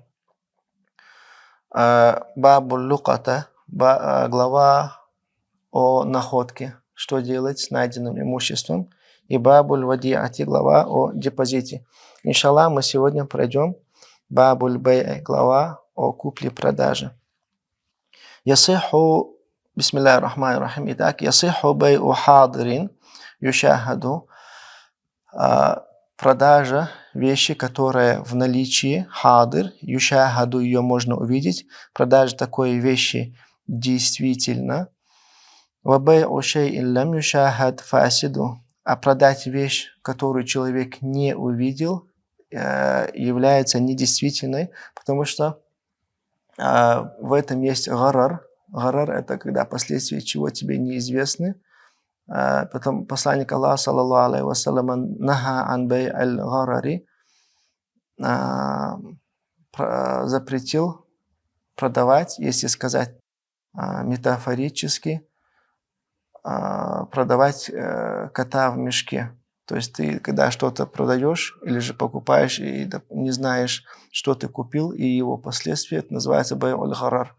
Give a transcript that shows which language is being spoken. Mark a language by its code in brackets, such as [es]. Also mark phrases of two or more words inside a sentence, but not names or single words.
[ar] باب اللقطة, [ru] глава о находке, что делать с найденным имуществом, и [ar] باب الوديعة, [ru] глава о депозите. Иншаллах, мы сегодня пройдем [ar] باب البيع, [ru] глава о купле-продаже. [ar] يصح بسم الله الرحمن الرحيم, итак, يصح بيع حاضر يشاهد, продажа [ru] вещи, которая в наличии, [ar] حاضر يشاهد, [ru] ее можно увидеть, продажа такой вещи действительно, [ar] وبيع شيء لم يشاهد فاسد, [ru] а продать вещь, которую человек не увидел, является недействительной, потому что в этом есть гарар. Гарар – это когда последствия чего тебе неизвестны. Потом посланник Аллаха, [ar] صلى الله عليه وسلم, نهى عن بيع الغرر, [ru] запретил продавать, если сказать метафорически, продавать кота в мешке. То есть ты, когда что-то продаешь или же покупаешь и не знаешь, что ты купил, и его последствия, это называется [ar] بيع الغرر.